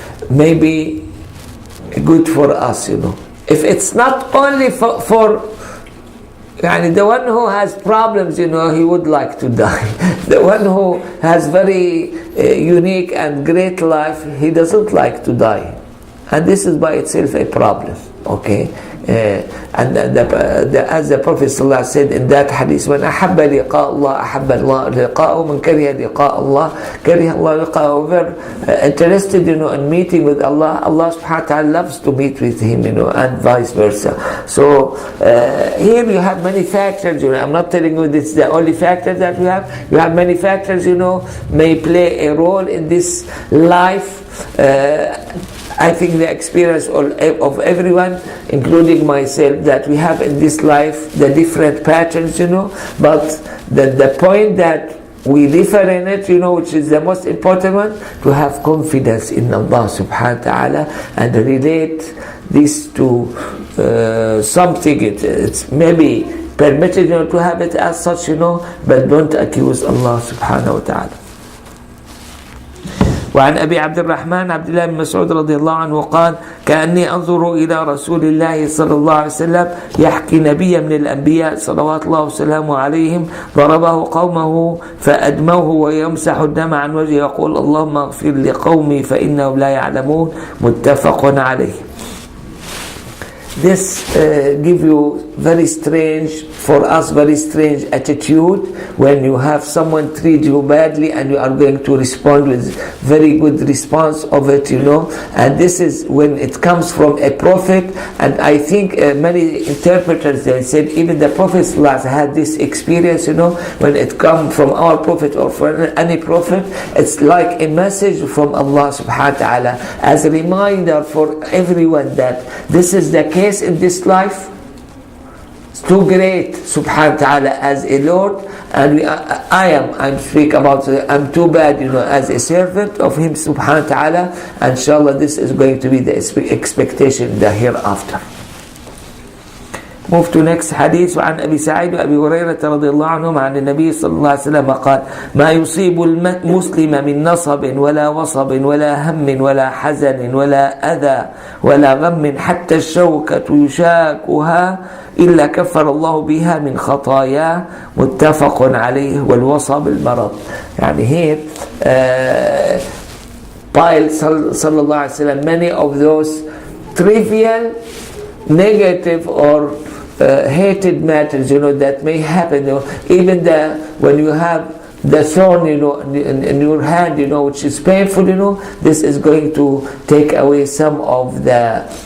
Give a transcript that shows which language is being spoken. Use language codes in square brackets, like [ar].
[en] maybe good for us, If it's not only for the one who has problems, he would like to die. The one who has very unique and great life, he doesn't like to die. And this is by itself a problem, okay? And as the Prophet ﷺ said in that hadith, when [ar] أحب لقاء الله أحب الله لقاءه من كره لقاء الله كره الله لقاءه. [en] Whoever interested, in meeting with Allah, Allah subhanahu wa ta'ala loves to meet with him, and vice versa. So here you have many factors, I'm not telling you this is the only factor that we have. You have many factors, may play a role in this life. I think the experience of everyone, including myself, that we have in this life, the different patterns, but the point that we differ in it, which is the most important one, to have confidence in Allah subhanahu wa ta'ala, and relate this to something. It's maybe permitted, to have it as such, but don't accuse Allah subhanahu wa ta'ala. [ar] وعن أبي عبد الرحمن عبد الله بن مسعود رضي الله عنه قال: كأني أنظر إلى رسول الله صلى الله عليه وسلم يحكي نبيا من الأنبياء صلوات الله وسلامه عليهم ضربه قومه فأدموه ويمسح الدم عن وجهه يقول: اللهم اغفر لقومي فإنهم لا يعلمون. متفق عليه. [en] this give you very strange, for us, very strange attitude when you have someone treat you badly and you are going to respond with very good response of it, and this is when it comes from a prophet. And I think many interpreters, they said even the Prophet had this experience, when it comes from our prophet or from any prophet, it's like a message from Allah subhanahu wa ta'ala as a reminder for everyone that this is the case in this life. It's too great subhanahu wa ta'ala as a Lord, and I'm speak about I'm too bad, as a servant of him subhanahu wa ta'ala. Inshallah, this is going to be the expectation in the hereafter. Move to next hadith. [ar] وعن أبي سعيد وأبي هريرة رضي الله عنهم عن النبي صلى الله عليه وسلم قال ما يصيب المسلم من نصب ولا وصب ولا هم ولا حزن ولا أذى ولا غم حتى الشوكة يشاكها إلا كفر الله بها من خطاياه متفق عليه. والوصب المرض. [en] يعني here while صلى الله عليه وسلم many of those trivial, negative or hated matters, that may happen, even when you have the thorn, in your hand, which is painful, this is going to take away some of the